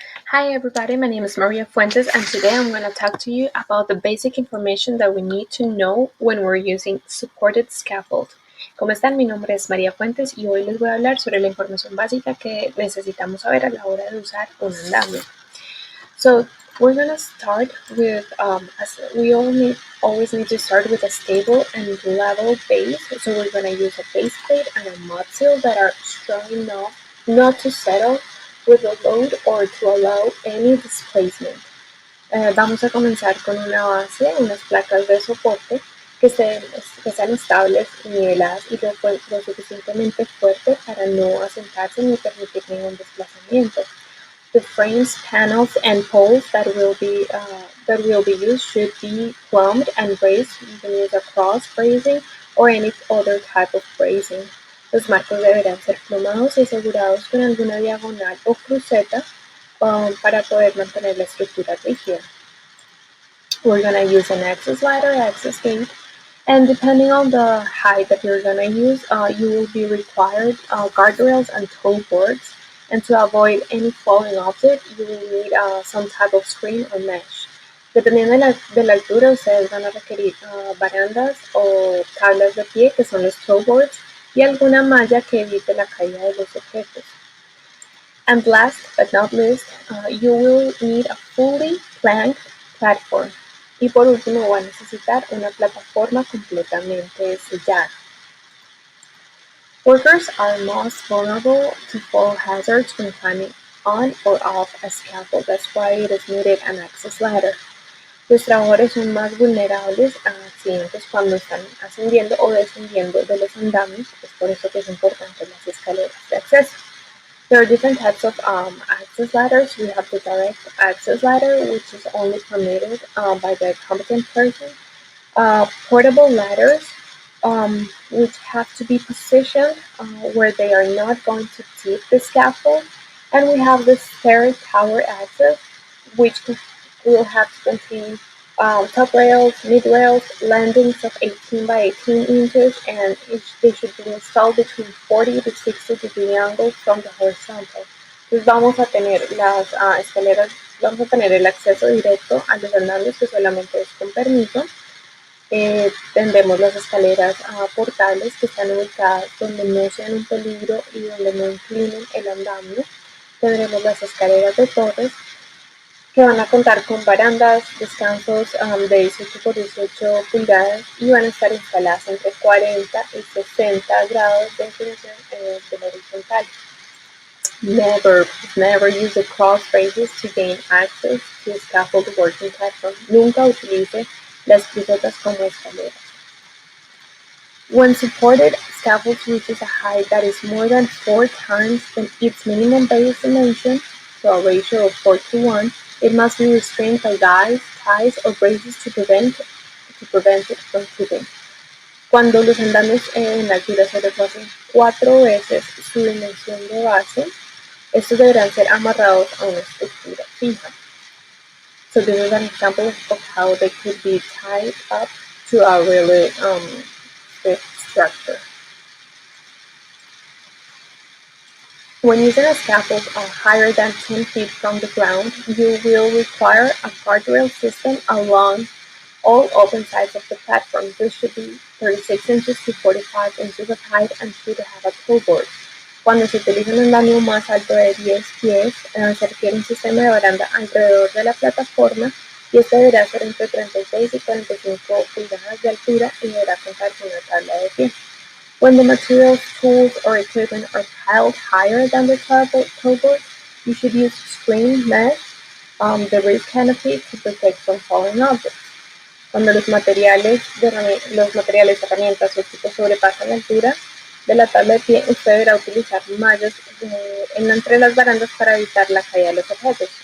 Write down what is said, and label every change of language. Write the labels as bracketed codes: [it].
[en] Hi everybody, my name is Maria Fuentes and today I'm going to talk to you about the basic information that we need to know when we're using supported scaffold. [es] ¿Cómo están? Mi nombre es María Fuentes y hoy les voy a hablar sobre la información básica que necesitamos saber a la hora de usar un andamio. [en] So we're going to start with, as we always need to start with a stable and level base. So we're going to use a base plate and a mud seal that are strong enough not to settle with a load or to allow any displacement. [es] Vamos a comenzar con una base, unas placas de soporte que sean estables y niveladas y lo suficientemente fuerte para no asentarse ni permitir ningún desplazamiento. [en] The frames, panels, and poles that will be used should be plumbed and braced. You can use a cross bracing or any other type of bracing. [es] Los marcos deberán ser plomados y asegurados con alguna diagonal o cruceta para poder mantener la estructura rígida. [en] We're going to use an access ladder, access gate, and depending on the height that you're going to use, you will be required guardrails and toe boards. And to avoid any falling object, you will need some type of screen or mesh. [es] Dependiendo de la altura, ustedes van a requerir barandas o tablas de pie, que son los toe boards, y alguna malla que evite la caída de los objetos. [en] And last but not least, you will need a fully planked platform. [es] Y por último, van a necesitar una plataforma completamente sellada. [en] Workers are most vulnerable to fall hazards when climbing on or off a scaffold. That's why it is needed an access ladder. [es] Los trabajadores son más vulnerables a accidentes cuando están ascendiendo o descendiendo de los andamios. Es por eso que es importante las escaleras de acceso. [en] There are different types of access ladders. We have the direct access ladder, which is only permitted by the competent person. Portable ladders, which have to be positioned where they are not going to tip the scaffold. And we have the stair tower access, which will have to contain top rails, mid rails, landings of 18 by 18 inches, and they should be installed between 40 to 60 degree angles from the horizontal. [es] Entonces vamos a tener las escaleras, vamos a tener el acceso directo a los andamios que solamente es con permiso. Tendremos las escaleras portables que están ubicadas donde no sean un peligro y donde no inclinen el andamio. Tendremos las escaleras de torres que van a contar con barandas, descansos de 18 por 18 pulgadas y van a estar instaladas entre 40 y 60 grados de inclinación de la horizontal. [en] Never use the cross braces to gain access to a scaffold working platform. [es] Nunca utilice las crucetas como escaleras. [en] When supported, scaffolds reaches a height that is more than 4 times its minimum base dimension, so a ratio of 4:1. It must be restrained by guides, ties, or braces to prevent it from tipping. [es] Cuando los andamios en la altura sobrepasen 4 veces su dimensión de base, estos deberán ser amarrados a una estructura fija. [en] So this is an example of how they could be tied up to a really fixed structure. When using a scaffold higher than 10 feet from the ground, you will require a guardrail system along all open sides of the platform. This should be 36 inches to 45 inches of height and should have a toe board. [es] Cuando se utiliza un andamio más alto de 10 pies, se requiere un sistema de baranda alrededor de la plataforma y este deberá ser entre 36 y 45 pulgadas de altura y deberá contar con una tabla de pie. [en] When the materials, tools, or equipment are piled higher than the toe board, you should use screen mesh, the roof canopy to protect from falling objects. [es] Cuando los materiales, herramientas o equipos sobrepasan la altura de la tabla de pie, usted deberá utilizar mallas entre las barandas para evitar la caída de los objetos.